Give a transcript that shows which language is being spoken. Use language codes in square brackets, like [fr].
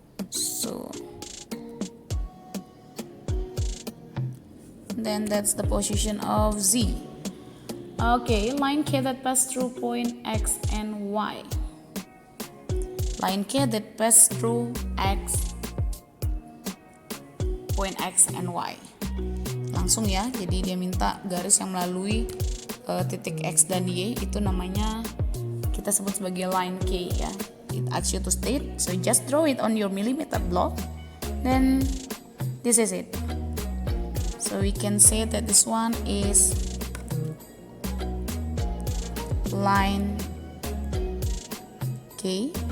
[en] So then that's the position of z. Okay, line K that pass through point x and y. Line K that pass through point x and y. [id] Langsung ya, jadi dia minta garis yang melalui titik x dan y, itu namanya kita sebut sebagai line K ya. [en] It asks you to state, so just draw it on your millimeter block. Then this is it. So we can say that this one is line K.